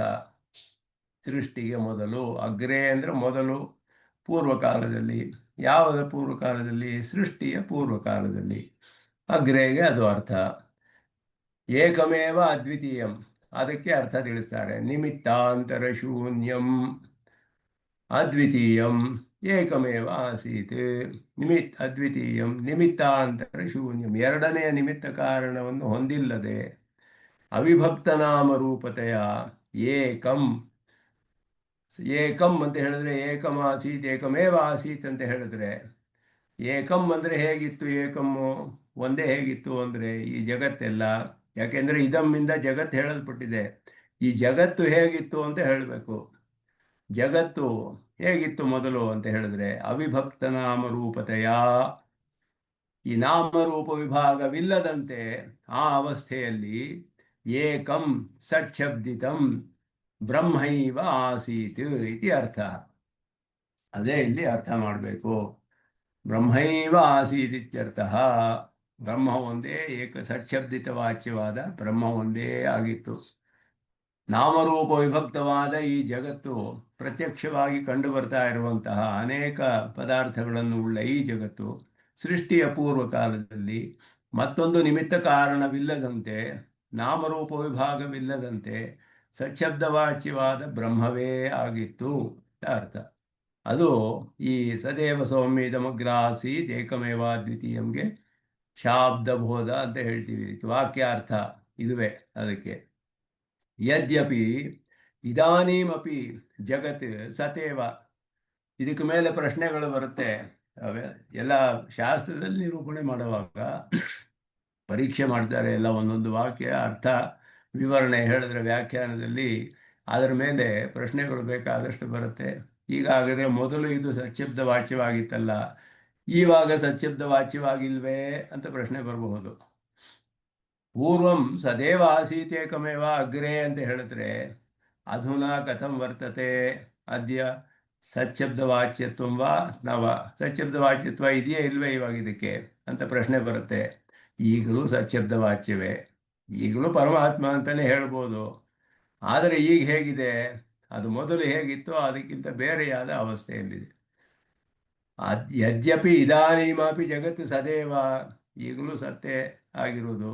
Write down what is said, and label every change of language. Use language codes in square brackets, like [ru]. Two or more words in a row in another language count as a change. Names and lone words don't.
[kn] ಸೃಷ್ಟಿಗೆ ಮೊದಲು. ಅಗ್ರೇ ಅಂದರೆ ಮೊದಲು, ಪೂರ್ವಕಾಲದಲ್ಲಿ. ಯಾವುದ ಪೂರ್ವಕಾಲದಲ್ಲಿ? ಸೃಷ್ಟಿಯ ಪೂರ್ವಕಾಲದಲ್ಲಿ. ಅಗ್ರೇಗೆ ಅದು ಅರ್ಥ. [sa] ಏಕಮೇವ ಅದ್ವಿತೀಯಂ, [kn] ಅದಕ್ಕೆ ಅರ್ಥ ತಿಳಿಸ್ತಾರೆ. [sa] ನಿಮಿತ್ತಾಂತರ ಶೂನ್ಯಂ ಅದ್ವಿತೀಯಂ ಏಕಮೇವ ಆಸೀತ್. ಅದ್ವಿತೀಯಂ ನಿಮಿತ್ತಾಂತರ ಶೂನ್ಯಂ, [kn] ಎರಡನೆಯ ನಿಮಿತ್ತ ಕಾರಣವನ್ನು ಹೊಂದಿಲ್ಲದೆ ಅವಿಭಕ್ತ ನಾಮರೂಪತೆಯ ಏಕಂ. ಏಕಂ ಅಂತ ಹೇಳಿದ್ರೆ [sa] ಏಕಂ ಆಸೀತ್ ಏಕಮೇವ ಆಸೀತ್ [kn] ಅಂತ ಹೇಳಿದ್ರೆ, ಏಕಂ ಅಂದರೆ ಹೇಗಿತ್ತು? ಏಕಮ್ಮು ಒಂದೇ ಹೇಗಿತ್ತು ಅಂದರೆ ಈ ಜಗತ್ತೆಲ್ಲ. ಯಾಕೆಂದರೆ ಇದಮ್ಮಿಂದ ಜಗತ್ತು ಹೇಳಲ್ಪಟ್ಟಿದೆ. ಈ ಜಗತ್ತು ಹೇಗಿತ್ತು ಅಂತ ಹೇಳಬೇಕು. ಜಗತ್ತು ಹೇಗಿತ್ತು ಮೊದಲು ಅಂತ ಹೇಳಿದ್ರೆ ಅವಿಭಕ್ತ ನಾಮರೂಪತೆಯ, ಈ ನಾಮರೂಪ ವಿಭಾಗವಿಲ್ಲದಂತೆ ಆ ಅವಸ್ಥೆಯಲ್ಲಿ [sa] ಏಕಂ ಸಚ್ಛಬ್ದಿತಂ ಬ್ರಹ್ಮೈವ ಆಸೀತ್ ಇತಿ ಅರ್ಥ. [kn] ಅದೇ ಇಲ್ಲಿ ಅರ್ಥ ಮಾಡಬೇಕು. [sa] ಬ್ರಹ್ಮೈವ ಆಸೀತ್ ಇತ್ಯರ್ಥ. [kn] ಬ್ರಹ್ಮ ಒಂದೇ, ಸಚ್ಛಬ್ದಿತ ವಾಚ್ಯವಾದ ಬ್ರಹ್ಮ ಒಂದೇ ಆಗಿತ್ತು. ನಾಮರೂಪ ವಿಭಕ್ತವಾದ ಈ ಜಗತ್ತು, ಪ್ರತ್ಯಕ್ಷವಾಗಿ ಕಂಡು ಬರ್ತಾ ಇರುವಂತಹ ಅನೇಕ ಪದಾರ್ಥಗಳನ್ನು ಉಳ್ಳ ಈ ಜಗತ್ತು ಸೃಷ್ಟಿಯ ಪೂರ್ವಕಾಲದಲ್ಲಿ ಮತ್ತೊಂದು ನಿಮಿತ್ತ ಕಾರಣವಿಲ್ಲದಂತೆ, ನಾಮರೂಪ ವಿಭಾಗವಿಲ್ಲದಂತೆ ಸಚ್ಛಬ್ದವಾಚ್ಯವಾದ ಬ್ರಹ್ಮವೇ ಆಗಿತ್ತು ಅರ್ಥ. ಅದು ಈ [sa] ಸದೇವ ಸೌಮ್ಯ ಇದಮಗ್ರ ಆಸೀತ್ ಏಕಮೇವ ದ್ವಿತೀಯಂಗೆ [kn] ಶಾಬ್ದಬೋಧ ಅಂತ ಹೇಳ್ತೀವಿ. ವಾಕ್ಯಾರ್ಥ ಇದುವೇ. ಅದಕ್ಕೆ [sa] ಯದ್ಯಪಿ ಇದಾನೀಮಪಿ ಜಗತ್ ಸತೇವ. [kn] ಇದಕ್ಕೆ ಮೇಲೆ ಪ್ರಶ್ನೆಗಳು ಬರುತ್ತೆ. ಎಲ್ಲ ಶಾಸ್ತ್ರದಲ್ಲಿ ನಿರೂಪಣೆ ಮಾಡುವಾಗ ಪರೀಕ್ಷೆ ಮಾಡ್ತಾರೆ. ಎಲ್ಲ ಒಂದೊಂದು ವಾಕ್ಯ ಅರ್ಥ ವಿವರಣೆ ಹೇಳಿದ್ರೆ ವ್ಯಾಖ್ಯಾನದಲ್ಲಿ ಅದರ ಮೇಲೆ ಪ್ರಶ್ನೆಗಳು ಬೇಕಾದಷ್ಟು ಬರುತ್ತೆ. ಹೀಗಾಗದೆ ಮೊದಲು ಇದು ಸಚ್ಛಬ್ದ ವಾಚ್ಯವಾಗಿತ್ತಲ್ಲ, ಈವಾಗ ಸಚ್ಛಬ್ದ ವಾಚ್ಯವಾಗಿಲ್ವೇ ಅಂತ ಪ್ರಶ್ನೆ ಬರಬಹುದು. [sa] ಪೂರ್ವಂ ಸದೇವ ಆಸೀತ್ ಏಕಮೇವ ಅಗ್ರೇ [kn] ಅಂತ ಹೇಳಿದ್ರೆ [sa] ಅಧುನಾ ಕಥಂ ವರ್ತತೆ ಅದ್ಯ ಸಚ್ಛಬ್ದವಾಚ್ಯತ್ವ ವಾ ನವ. [kn] ಸಚ್ಛಬ್ದವಾಚ್ಯತ್ವ ಇದೆಯೇ ಇಲ್ವೇ ಇವಾಗ ಇದಕ್ಕೆ ಅಂತ ಪ್ರಶ್ನೆ ಬರುತ್ತೆ. ಈಗಲೂ ಸಚ್ಛಬ್ದವಾಚ್ಯವೇ, ಈಗಲೂ ಪರಮಾತ್ಮ ಅಂತಲೇ ಹೇಳ್ಬೋದು. ಆದರೆ ಈಗ ಹೇಗಿದೆ? ಅದು ಮೊದಲು ಹೇಗಿತ್ತೋ ಅದಕ್ಕಿಂತ ಬೇರೆಯಾದ ಅವಸ್ಥೆಯಲ್ಲಿದೆ. [sa] ಯದ್ಯಪಿ ಇದಾನೀಮಾಪಿ ಜಗತ್ತು ಸದೇವ, [kn] ಈಗಲೂ ಸತ್ತೇ ಆಗಿರುವುದು.